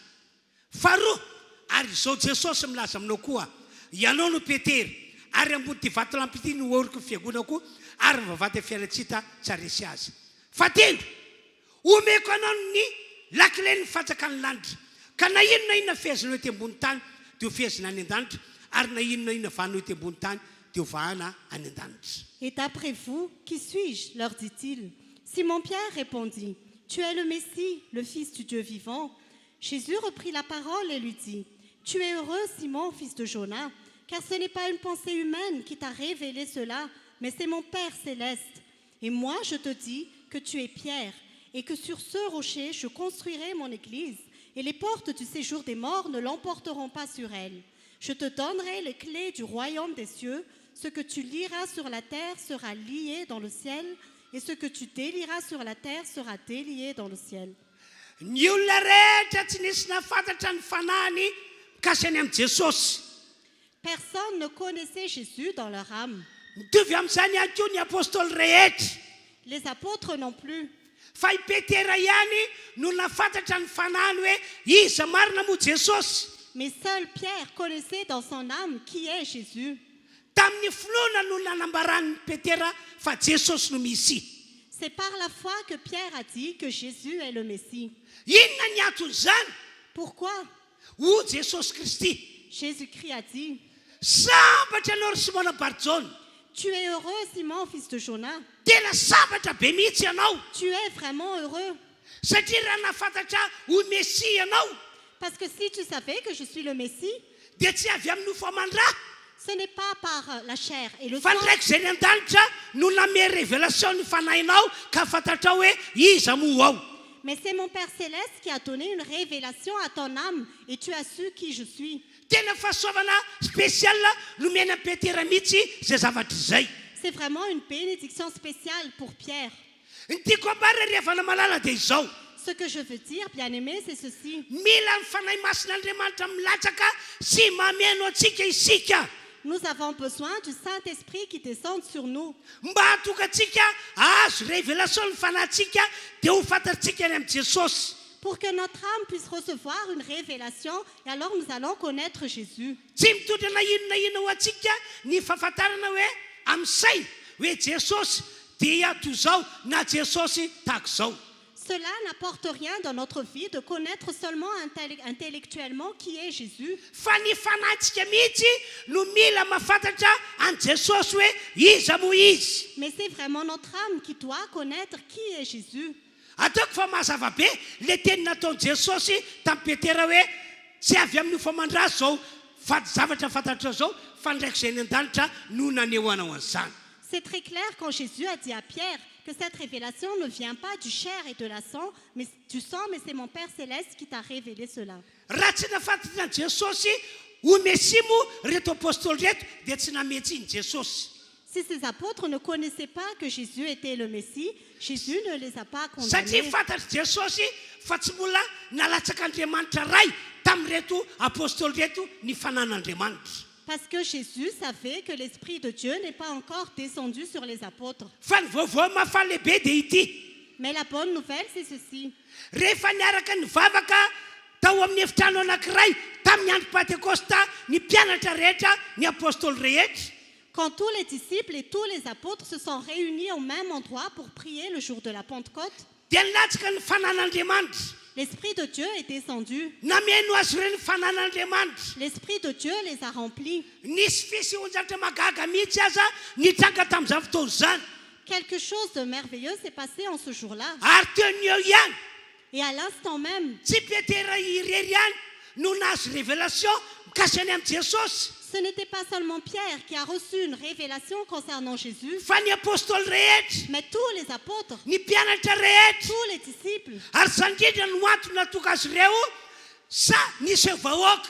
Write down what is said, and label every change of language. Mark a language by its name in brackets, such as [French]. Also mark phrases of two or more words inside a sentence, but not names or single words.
[Malagasy] Faharoa ary izao Jesosy milaza aminao koa ianao no Petera ary ambony ty vatolampy ity no oriko fiagonako ary vavady fialantsita tsy haresy azy. Fatelo omeko anao ny lakile ny fatsakany lanitra ka na inona fehezina hoe ty ambony tany dia ho fehezina any an-danitra ary na inona vahana hoe ty ambony tany dia ho vahana any an-danitra. [French] Et d'après vous, qui suis-je? Leur dit-il. Simon-Pierre répondit, tu es le Messie, le Fils du Dieu vivant. Jésus reprit la parole et lui dit, tu es heureux, Simon, fils de Jonas, car ce n'est pas une pensée humaine qui t'a révélé cela, mais c'est mon Père céleste. Et moi, je te dis que tu es Pierre, et que sur ce rocher, je construirai mon église, et les portes du séjour des morts ne l'emporteront pas sur elle. Je te donnerai les clés du royaume des cieux. Ce que tu liras sur la terre sera lié dans le ciel, et ce que tu délieras sur la terre sera délié dans le ciel. [Malagasy] Ny olona rehetra tsy nisy nafantatra ny fanahiny mikasy any amin'ny Jesosy. [French] Personne ne connaissait Jésus dans leur âme. [Malagasy] Mitovy amin'izany ihany koa ny apôstôly rehetra. [French] Les apôtres non plus. [Malagasy] Fa i Petera ihany no nafantatra ny fanahiny hoe iza marina moa Jesosy. [French] Mais seul Pierre connaissait dans son âme qui est Jésus. [Malagasy] Tamin'ny finoana no nanambarany Petera fa Jesosy no misy. [French] C'est par la foi que Pierre a dit que Jésus est le Messie. [Malagasy] Inona ny antony? [French] Pourquoi? [Malagasy] O Jesosy Kristy. [French] Jésus-Christ a dit, [Malagasy] sambatra ianao ry Simona Barjona. [French] tu es heureux, Simon, fils de Jonas. [Malagasy] Tena sambatra be mihitsy ianao. [French] Tu es vraiment heureux. [Malagasy] Satria raha nafantatra ho Mesia ianao. [French] Parce que si tu savais que je suis le Messie, [Malagasy] dia tsy avy amin'ny nofo aman-drà. [French] ce n'est pas par la chair et le [Malagasy] Fa [French] sang, [Malagasy] ndraiky izay ny an-danitra no namea révélation ny fanahinao ka fantatrao hoe iza moa ao. [French] mais c'est mon Père Céleste qui a donné une révélation à ton âme et tu as su qui je suis. [Malagasy] Tena fahasoavana spécial nomena Petera mihitsy zay zavatra izay. [French] C'est vraiment une bénédiction spéciale pour Pierre. [Malagasy] Ny tiako ambara rehefa namalala dia izao. [French] Ce que je veux dire, bien-aimé, c'est ceci. [Malagasy] Mila ny fanahy masin'Andriamanitra milatsaka sy mameno antsika isika. [French] Nous avons besoin du Saint-Esprit qui descende sur nous [Malagasy] Mba hatokantsika azo révélation ny fanahintsika dia ho fantatsika any amin'ny Jesosy. [French] pour que notre âme puisse recevoir une révélation et alors nous allons connaître Jésus. [Malagasy] Tsy mitondra na inona ho antsika ny fahafantarana hoe amin'ny saina hoe Jesosy dia toy izao na Jesosy tahaka izao. [French] Cela n'apporte rien dans notre vie de connaître seulement intellectuellement qui est Jésus. [Malagasy] Fa ny fanahintsika mihitsy no mila mahafantatra an Jesosy hoe iza moa izy. [French] Mais c'est vraiment notre âme qui doit connaître qui est Jésus. [Malagasy] Ataoko fa mazava be le teny nataony Jesosy tamin'ny Petera hoe tsy avy amin'ny nofo aman-drà zao fa zavatra fantatra zao fa ndraiky izay ny an-danitra no nanehoanao an'izany. [French] C'est très clair quand Jésus a dit à Pierre que cette révélation ne vient pas du chair et de la sang, mais du sang, mais c'est mon Père Céleste qui t'a révélé cela. [Malagasy] Raha tsy nafantatra an Jesosy ho Mesia moa reto apôstôly reto dia tsy nametsy iny Jesosy. [French] Si ces apôtres ne connaissaient pas que Jésus était le Messie, Jésus ne les a pas [Malagasy] Satria [French] condamnés. [Malagasy] fantatry Jesosy fa tsy mbola nalatsaka Andriamanitra ray tamin'ireto apôstôly reto ny fanan'Andriamanitra. [French] Parce que Jésus savait que l'Esprit de Dieu n'est pas encore descendu sur les apôtres. [Malagasy] Fa ny vaovao mahafaly lehibe dia ity. [French] Mais la bonne nouvelle, c'est ceci. [Malagasy] Rehefa niaraka nivavaka tao amin'ny efitrano anankiray tamin'ny andro Pentecosta ny mpianatra rehetra ny apôstôly rehetra. [French] Quand tous les disciples et tous les apôtres se sont réunis au même endroit pour prier le jour de la Pentecôte, [Malagasy] Dia nilatsaka ny fanan'Andriamanitra. [French] l'Esprit de Dieu est descendu. [Malagasy] Nameno azy ireo ny fanan'Andriamanitra. [French] L'Esprit de Dieu les a remplis. [Malagasy] Nisy fisy onjatra magaga mihitsy aza nitranga tamin'izany fotoana izany. [French] Quelque chose de merveilleux s'est passé en ce jour-là. [Malagasy] Ary teo ny eo ihany [French] Et à l'instant même, [Malagasy] tsy Petera irery ihany no nahazo révélation mikasiny amin'ny Jesosy. [French] ce n'était pas seulement Pierre qui a reçu une révélation concernant Jésus, [Malagasy] Fa ny apôstôly rehetra, [French] mais tous les apôtres, [Malagasy] ny mpianatra rehetra. [French] tous les disciples. [Malagasy] Ary zany indrindra no antony natoka azy ireo sa nisy vahoaka